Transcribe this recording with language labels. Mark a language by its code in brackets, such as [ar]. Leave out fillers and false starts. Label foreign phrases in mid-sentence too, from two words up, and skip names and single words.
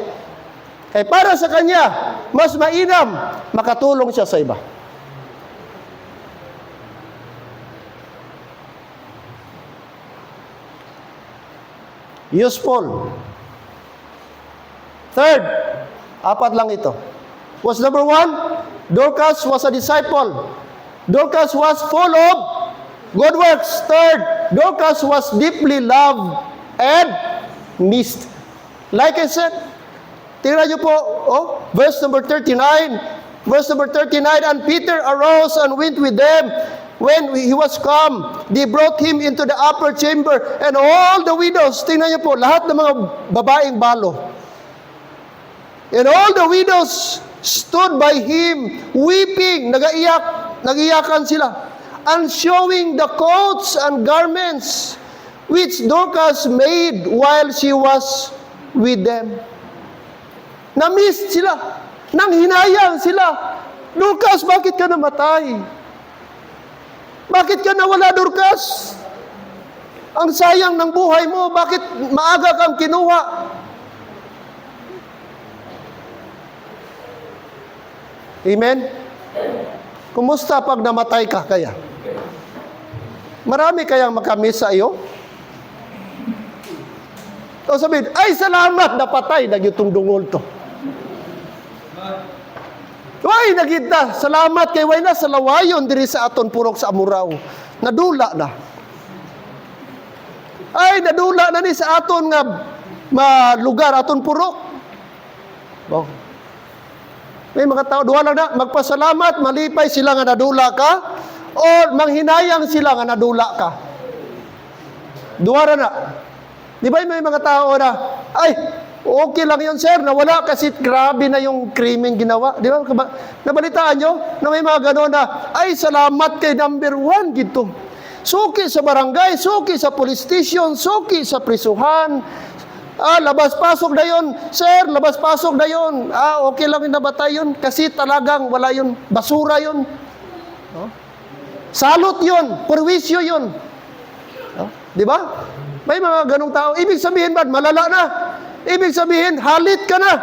[tl] Kaya para sa kanya, mas mainam, makatulong siya sa iba. [en] Useful. [tl] Third, apat lang ito. [en] Was number one, Dorcas was a disciple. Dorcas was full of good works. Third, Dorcas was deeply loved and missed. Like I said, [tl] tingnan niyo po, [en] verse number 39. Verse number 39, and Peter arose and went with them. When he was come, they brought him into the upper chamber, and all the widows, [tl] tingnan niyo po, lahat ng mga babaeng balo, [en] and all the widows stood by him, weeping, [tl] nag-iyakan sila, [en] and showing the coats and garments which Dorcas made while she was with them. [tl] Na-miss sila, nanghinayang sila. Dorcas, bakit ka namatay? Bakit ka nawala, Dorcas? Ang sayang ng buhay mo, bakit maaga kang kinuha? Amen? Kumusta pag namatay ka kaya? Marami kayang makamiss sa iyo? O sabihin, ay salamat, napatay, nagyutong dungol to. [hil] Ay, nagita, salamat kay Wayna sa lawayon diri sa aton purok sa Amurao. Nadula na. Ay, nadula na ni sa aton nga lugar, aton purok. Oh. May mga tao, duha lang na, magpasalamat, malipay sila nga nadula ka, o manghinayang sila nga nadula ka. Duha na. [tl] Di ba may mga tao na, ay, okay lang yun, sir, nawala kasi grabe na yung krimeng ginawa. Di ba? Nabalitaan nyo na may mga gano'n na, ay, salamat kay number 1 gito. Suki sa barangay, suki sa police station, suki sa prisuhan, Labas-pasok na yun. Sir, labas-pasok na yun. Okay lang yung nabatay yun. Kasi talagang wala yun. Basura yun. Salot yun. Perwisyo yun. Di ba? May mga ganong tao. Ibig sabihin ba, malala na. Ibig sabihin, halit ka na.